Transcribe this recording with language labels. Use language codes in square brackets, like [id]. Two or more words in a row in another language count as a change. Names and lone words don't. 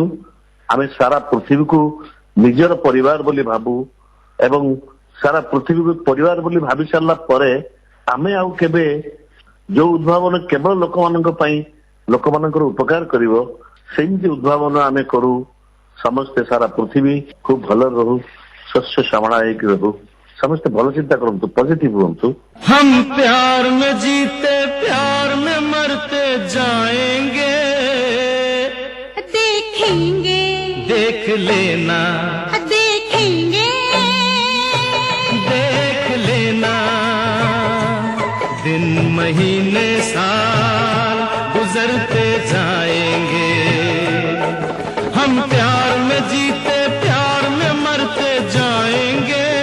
[or] ଆମେ ସାରା ପୃଥିବୀକୁ ନିଜର ପରିବାର ବୋଲି ଭାବୁ ଏବଂ ସାରା ପୃଥିବୀକୁ ପରିବାର ବୋଲି ଭାବି ସାରିଲା ପରେ ଆମେ ଆଉ କେବେ ଯୋଉ ଉଦ୍ଭାବନ କେବଳ ଲୋକମାନଙ୍କ ପାଇଁ, ଲୋକମାନଙ୍କର ଉପକାର କରିବ, ସେମିତି ଉଦ୍ଭାବନ ଆମେ କରୁ। ସମସ୍ତେ ସାରା ପୃଥିବୀ ଖୁବ ଭଲରେ ରହୁ, ଶସ୍ୟ ଶ୍ୟାମଳା ହେଇକି ରହୁ। ସମସ୍ତେ ଭଲ ଚିନ୍ତା କରନ୍ତୁ, ପଜିଟିଭ ହୁଅନ୍ତୁ। [hi] हम प्यार में जीते प्यार में मरते जाएंगे, देखेंगे देख लेना देखेंगे देख लेना। दिन महीने साल गुजरते जाएंगे, हम प्यार में जीते प्यार में मरते जाएंगे,